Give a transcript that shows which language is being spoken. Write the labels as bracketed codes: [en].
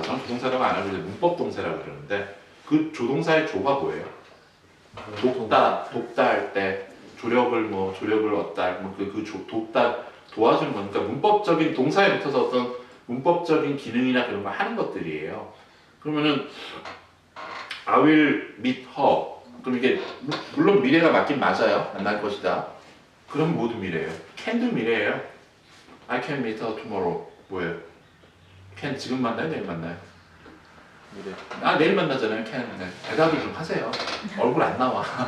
[ko] 저는 조동사라고 안 하고 문법 동사라고 그러는데 그 조동사의 조가 뭐예요? 돕다 할 때 조력을 얻다, 돕다 도와주는 거니까 문법적인 동사에 붙어서 어떤 문법적인 기능이나 그런 거 하는 것들이에요. [en] 그러면은 I will meet her. [ko] 그럼 이게 물론 미래가 맞긴 맞아요. 만날 것이다. 그럼 모두 미래예요. can도 미래예요. [en] I can meet her tomorrow. [ko] 뭐예요? can 지금 만나요? 내일 만나요? 미래. 내일 만나잖아요. can. 네. 대답을 좀 하세요. 얼굴 안 나와.